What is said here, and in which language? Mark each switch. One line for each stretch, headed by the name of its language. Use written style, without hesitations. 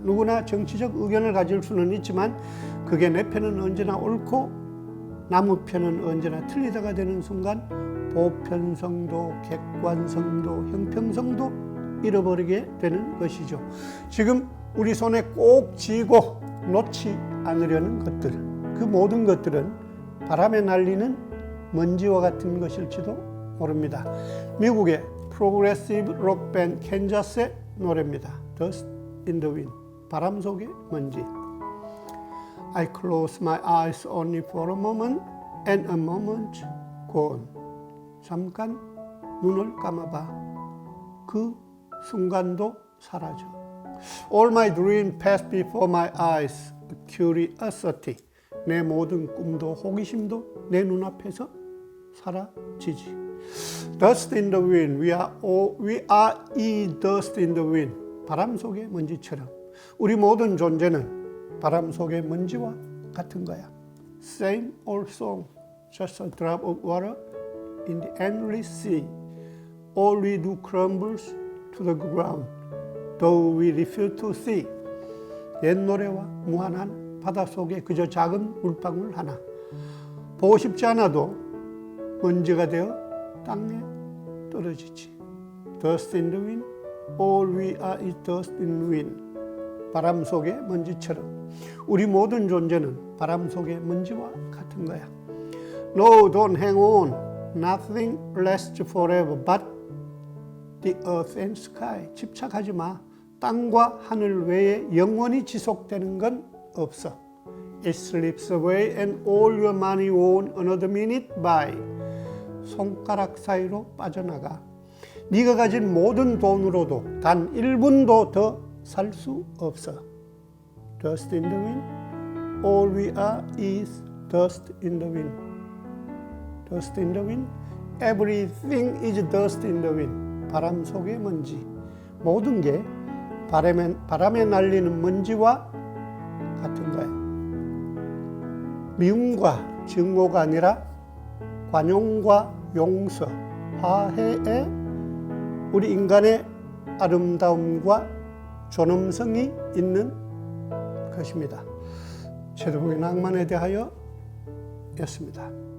Korean: 누구나 정치적 의견을 가질 수는 있지만 그게 내 편은 언제나 옳고 남의 편은 언제나 틀리다가 되는 순간 보편성도 객관성도 형평성도 잃어버리게 되는 것이죠. 지금 우리 손에 꼭 쥐고 놓지 않으려는 것들, 그 모든 것들은 바람에 날리는 먼지와 같은 것일지도 모릅니다. 미국의 프로그레시브 록 밴드 캔자스의 노래입니다.
English: Dust in the Wind,
Korean: 바람 속의 먼지.
English: I close my eyes only for a moment and a moment gone.
Korean: 잠깐 눈을 감아봐. 그 순간도 사라져.
English: All my dreams pass before my eyes. Curiosity.
Korean: 내 모든 꿈도 호기심도 내 눈앞에서 사라지지.
English: Dust in the wind. We are 이 dust in the wind.
Korean: 바람 속의 먼지처럼 우리 모든 존재는 바람 속의 먼지와 같은 거야.
English: Same old song. Just a drop of water in the endless sea. All we do crumbles to the ground, though we refuse to see.
Korean: 옛 노래와 무한한 바다 속에 그저 작은 물방울 하나. 보고 싶지 않아도 먼지가 되어 땅에 떨어지지.
English: Dust in the wind, all we are is dust in the wind.
Korean: 바람 속의 먼지처럼 우리 모든 존재는 바람 속의 먼지와 같은 거야.
English: No, don't hang on. Nothing lasts forever but the earth and sky.
Korean: 집착하지 마. 땅과 하늘 외에 영원히 지속되는 건 없어.
English: It slips away and all your money won't another minute by.
Korean: 손가락 사이로 빠져나가. 네가 가진 모든 돈으로도 단 1분도 더 살 수 없어.
English: Dust in the wind. All we are is dust in the wind. Dust in the wind. Everything is dust in the wind.
Korean: 바람 속의 먼지. 모든 게 바람에 날리는 먼지와 같은 거예요. 미움과 증오가 아니라 관용과 용서, 화해에 우리 인간의 아름다움과 존엄성이 있는 것입니다. 최대봉의 낭만에 대하여 였습니다.